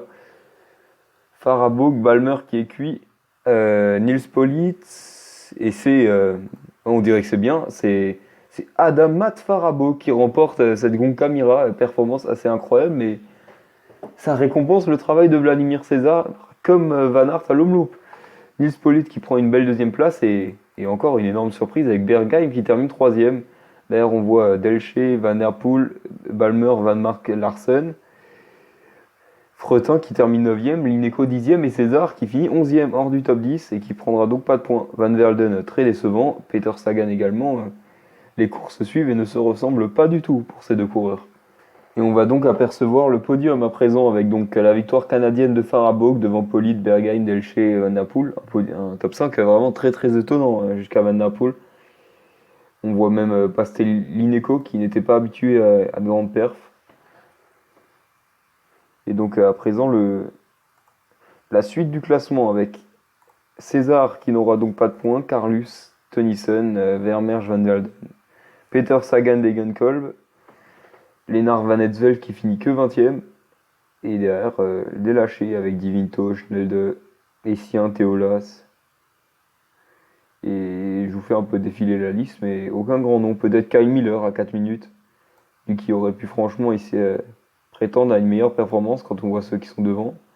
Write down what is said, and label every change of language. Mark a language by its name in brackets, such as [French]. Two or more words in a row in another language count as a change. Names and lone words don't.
[French] Farabog, Balmer qui est cuit, Nils Politt, et on dirait que c'est bien, c'est Adamat Farabog qui remporte cette Gonca Mira, performance assez incroyable, mais ça récompense le travail de Vladimir César, comme Van Aert à l'Omloop. Nils Politt qui prend une belle deuxième place, et encore une énorme surprise avec Bergheim qui termine troisième. D'ailleurs, on voit Delche, Van der Poel, Balmer, Van Mark, Larsen. Fretin qui termine 9ème, Lineco 10ème et César qui finit 11ème hors du top 10 et qui prendra donc pas de points. Van Velden très décevant, Peter Sagan également. Les courses se suivent et ne se ressemblent pas du tout pour ces deux coureurs. Et on va donc apercevoir le podium à présent avec donc la victoire canadienne de Farabog devant Politt, Bergheim, Delche et Van der Poel. Un top 5 vraiment très très étonnant jusqu'à Van der Poel. On voit même Lineco qui n'était pas habitué à de grandes perfs. Et donc à présent la suite du classement avec César qui n'aura donc pas de points, Carlus, Tennyson, Vermeersch, Van Velden, Peter Sagan, Degenkolb, Lennart Van Etveld qui finit que 20ème, et derrière des lâchés avec Divinto, Schnelde, Essien, Théolas. Et je vous fais un peu défiler la liste, mais aucun grand nom. Peut-être Kyle Miller à 4 minutes, lui qui aurait pu franchement ici prétendre à une meilleure performance quand on voit ceux qui sont devant.